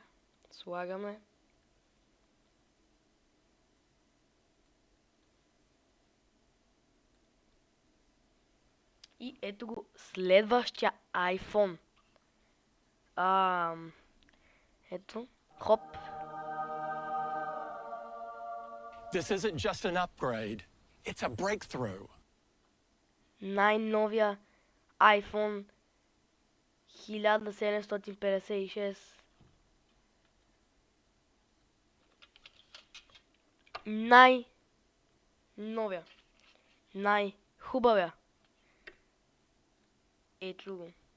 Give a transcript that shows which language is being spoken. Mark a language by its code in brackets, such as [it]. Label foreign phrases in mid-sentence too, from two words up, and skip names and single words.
[bg] Слагаме. И ето го следващия iPhone. Ето. Хоп. [en] This isn't just an upgrade, it's a breakthrough. [bg] Най-новия iPhone 1756. Най-новия. Най-хубавия. Ето го.